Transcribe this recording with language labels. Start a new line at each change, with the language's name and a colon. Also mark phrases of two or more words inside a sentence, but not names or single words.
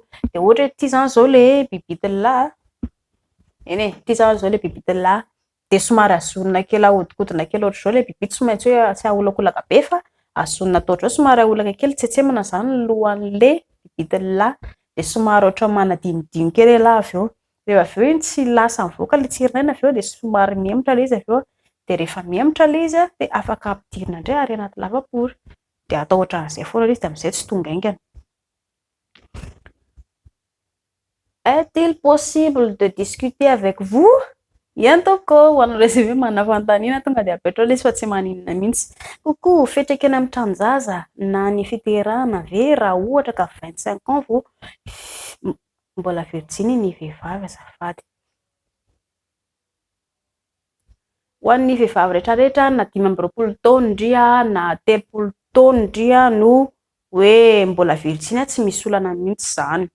Malagasy: Dia ohatra hoe ity zany izao ilay bibitelahy, ity zany izao ilay bibitelahy dia somary azonina kely ahodikodina kely ohatr'izao ilay bibity tsy maintsy hoe tsy aholakolaka be fa azonina atao ohatr'izao somary aholaka kely tsetsemana zany ny lohan'ilay bibitelahy dia somary ohatra manadinidiny kely lahy avy eo. Rehefa avy eo iny tsy lasa mivoaka ilay tsirinaina avy eo dia somary miemotra ilay izy avy eo dia rehefa miemotra ilay izy dia afaka ampidirina indray ary anaty lavapory dia atao ohatran'izay foana ilay izy dia amin'izay tsy tonga aingana.
French: Est-il possible de discuter avec vous?
Malagasy: Ien tompoko ho anareo izay hoe manafantaniana tonga dia apetrao ilay izy fa tsy maninona mihitsy. Coucou, fetraka eny amin'ny tranonjaza na ny fiterahana ve raha ohatra ka 25 ans vao mbola virginy ny vehivavy azafady. Ho an'ny vehivavy rehetrarehetra na 25 taona indria na 30 taona indria no hoe mbola virginy tsy misy olana mihitsy izany.